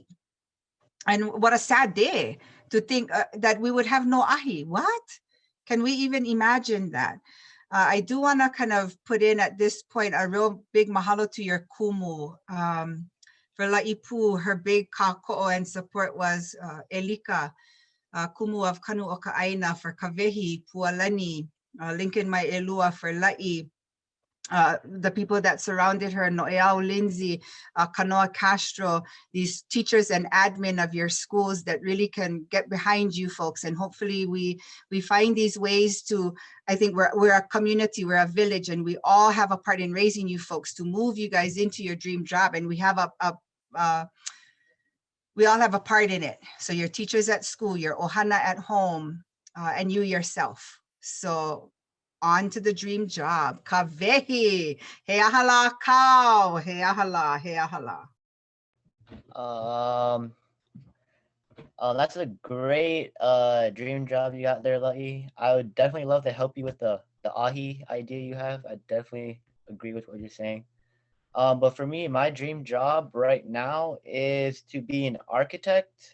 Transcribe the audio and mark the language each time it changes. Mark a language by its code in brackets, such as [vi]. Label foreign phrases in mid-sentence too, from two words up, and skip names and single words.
[en] And what a sad day to think that we would have no ahi. What? Can we even imagine that? I do want to kind of put in at this point a real big mahalo to your kumu. For La'ipu, her big kāko'o and support was Elika, kumu of Kanu o ka ʻāina for Kawehi, Pualani, Lincoln Mai Elua for La'i, the people that surrounded her, Noeau Lindsay, Kanoa Castro, these teachers and admin of your schools that really can get behind you folks. And hopefully we find these ways to, I think we're a community, we're a village, and we all have a part in raising you folks to move you guys into your dream job. And we have we all have a part in it. So your teachers at school, your ohana at home, and you yourself. So on to the dream job. [haw] Kawehi, he ahala kau, he ahala, he ahala. [en] That's a great dream job you got there, La'i. I would definitely love to help you with the ahi idea you have. I definitely agree with what you're saying. But for me, my dream job right now is to be an architect.